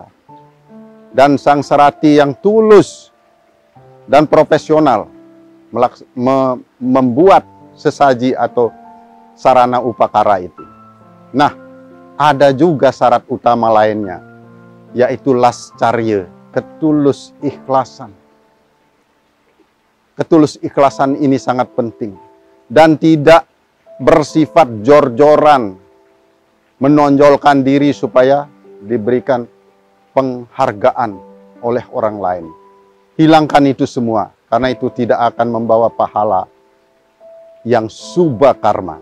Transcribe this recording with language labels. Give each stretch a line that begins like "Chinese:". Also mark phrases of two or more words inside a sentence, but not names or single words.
Indonesian: Dan sang sarati yang tulus dan profesional membuat sesaji atau sarana upakara itu. Nah, ada juga syarat utama lainnya, yaitu lascarya, ketulus ikhlasan. Ketulus ikhlasan ini sangat penting dan tidak bersifat jor-joran, menonjolkan diri supaya diberikan penghargaan oleh orang lain. Hilangkan itu semua, karena itu tidak akan membawa pahala yang subha karma.